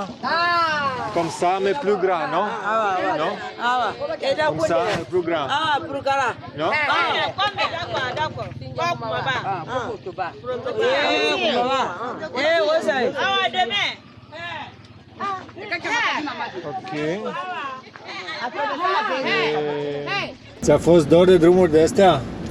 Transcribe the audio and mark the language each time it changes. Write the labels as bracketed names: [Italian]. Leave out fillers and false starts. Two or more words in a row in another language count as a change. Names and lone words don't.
[French] Comme ça, mais plus grand, non? Non? Comme ça, mais plus grand. Non? Ok. [Romanian] Ți-a fost dor de drumuri de astea?